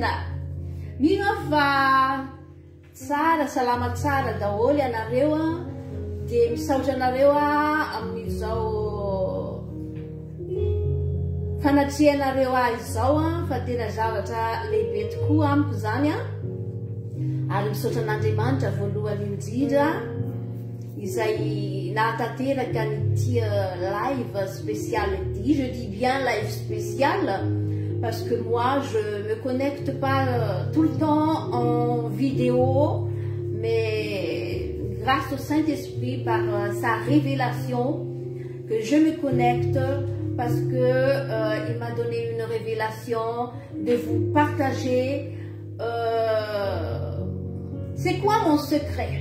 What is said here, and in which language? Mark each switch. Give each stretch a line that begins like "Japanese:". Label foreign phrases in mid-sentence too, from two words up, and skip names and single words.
Malagasy: Mino fa tsara salama tsara daholo ianareo dia misaotra anareo amin'izao fanatrianareo izao fa tena zavatra lehibe tokoa amiko zany ary misaotra an'Andriamanitra voalohany indrindra izay nahatanteraka n'ity
French: live spécial
Malagasy: ity.
French: Je dis bien live spécial parce que moi je me connecte pas tout le temps en vidéo, mais grâce au Saint-Esprit, par sa révélation, que je me connecte parce que il m'a donné une révélation de vous partager c'est quoi mon secret.